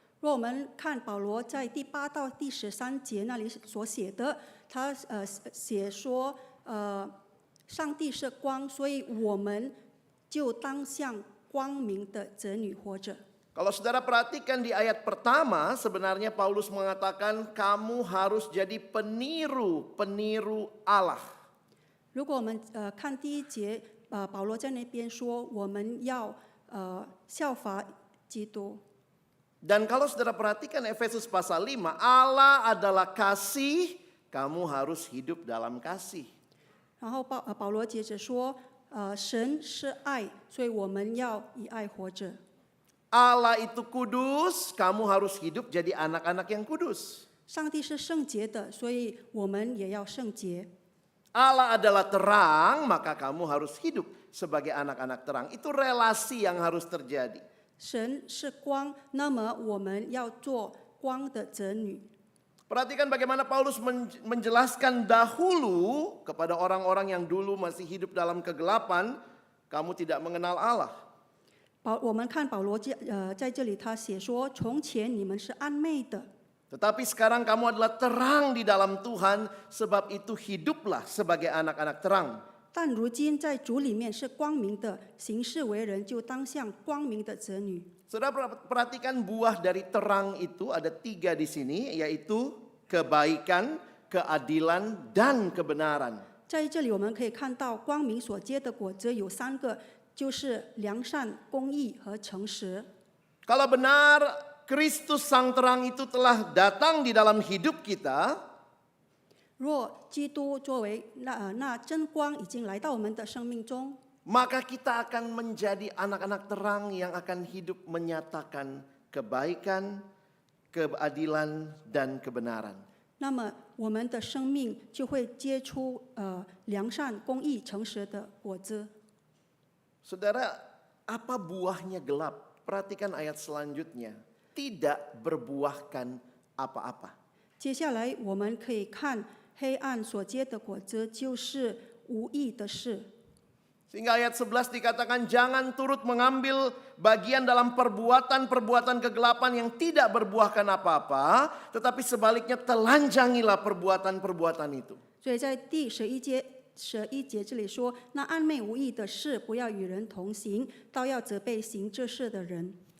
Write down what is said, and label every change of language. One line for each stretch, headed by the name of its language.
Chinese: 若我们看保罗在第8到第13节那里所写的，他写说，上帝是光，所以我们就当像光明的子女活着。
Indonesian: Kalau saudara perhatikan di ayat pertama, sebenarnya Paulus mengatakan kamu harus jadi peniru Allah.
Chinese: 如果我们看第一节，保罗在那边说我们要效法基督。
Indonesian: Dan kalau saudara perhatikan Efesus pasal 5, Allah adalah kasih, kamu harus hidup dalam kasih.
Chinese: 然后保罗接着说，神是爱，所以我们要以爱活着。
Indonesian: Allah itu kudus, kamu harus hidup jadi anak-anak yang kudus.
Chinese: 上帝是圣洁的，所以我们也要圣洁。
Indonesian: Allah adalah terang, maka kamu harus hidup sebagai anak-anak terang. Itu relasi yang harus terjadi.
Chinese: 神是光，那么我们要做光的子女。
Indonesian: Perhatikan bagaimana Paulus menjelaskan dahulu kepada orang-orang yang dulu masih hidup dalam kegelapan, kamu tidak mengenal Allah.
Chinese: 我们看保罗在这里他写说，从前你们是暗昧的，
Indonesian: Tetapi sekarang kamu adalah terang di dalam Tuhan, sebab itu hiduplah sebagai anak-anak terang.
Chinese: 但如今在主里面是光明的，行事为人就当像光明的子女。
Indonesian: Saudara perhatikan buah dari terang itu ada 3 di sini, yaitu kebaikan, keadilan, dan kebenaran.
Chinese: 在这里我们可以看到光明所结的果子有3个，就是良善、公义和诚实。
Indonesian: Kalau benar Kristus sang terang itu telah datang di dalam hidup kita,
Chinese: 若基督作为那真光已经来到我们的生命中，
Indonesian: maka kita akan menjadi anak-anak terang yang akan hidup menyatakan kebaikan, keadilan, dan kebenaran.
Chinese: 那么我们的生命就会结出良善、公义、诚实的果子。
Indonesian: Saudara, apa buahnya gelap? Perhatikan ayat selanjutnya. Tidak berbuahkan apa-apa.
Chinese: 接下来我们可以看黑暗所结的果子，就是无益的事。
Indonesian: Sehingga ayat 11 dikatakan jangan turut mengambil bagian dalam perbuatan-perbuatan kegelapan yang tidak berbuahkan apa-apa, tetapi sebaliknya telanjangilah perbuatan-perbuatan itu.
Chinese: 所以在第11节这里说，那暗昧无益的事，不要与人同行，倒要责备行这事的人。